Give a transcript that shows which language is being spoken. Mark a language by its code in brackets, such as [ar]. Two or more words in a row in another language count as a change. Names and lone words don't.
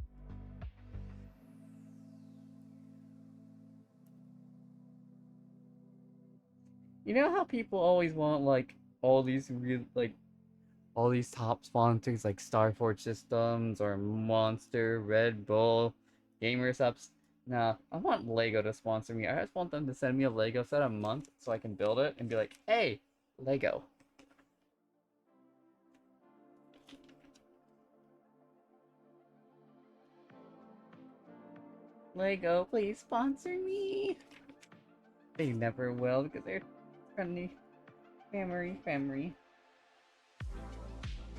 [en] You know how people always want like all these real all these top sponsors like Starforge Systems or Monster, Red Bull, Gamer Subs. Nah, I want Lego to sponsor me. I just want them to send me a Lego set a month so I can build it and be like, hey, Lego. Lego, please sponsor me. They never will because they're friendly family.